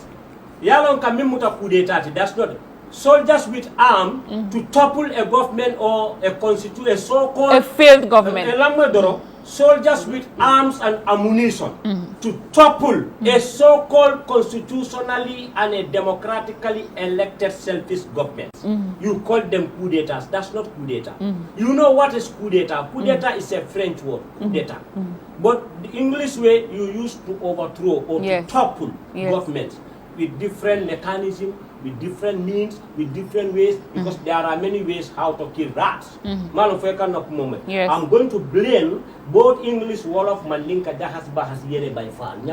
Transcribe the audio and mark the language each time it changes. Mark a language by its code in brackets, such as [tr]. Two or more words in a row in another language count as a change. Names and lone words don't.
[fr] Yalon kamimuta coup d'etat, [en] that's not soldiers with arms to topple a government or a so-called a failed government. Soldiers with arms and ammunition to topple a so-called constitutionally and a democratically elected selfish government. You call them [fr] coup d'etats. [en] That's not [fr] coup d'etat. [en] You know what is [fr] coup d'etat? Coup d'etat [en] is a French word, [fr] coup d'etat. [en] But the English way you use to overthrow or to topple governments with different mechanisms, with different means, with different ways, because there are many ways how to kill rats. I'm going to blame both English Wolof Mandinka Dahas Bahas Yere by Far.